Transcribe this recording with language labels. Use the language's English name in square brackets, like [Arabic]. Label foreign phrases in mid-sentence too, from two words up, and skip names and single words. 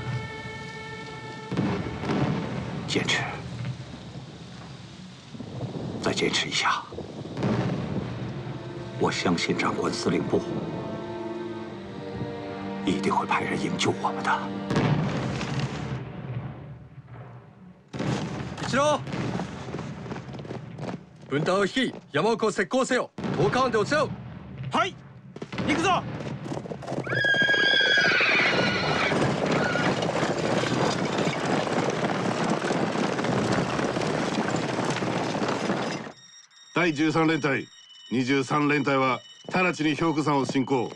[Chinese] 坚持， 再坚持一下，我相信长官司令部一定会派人营救我们的。 [Japanese] 一郎、分隊を率い山奥を石膏せよ。10日湾で落ち合う。はい、行くぞ。第13連隊、23連隊は直ちに兵庫山を進行。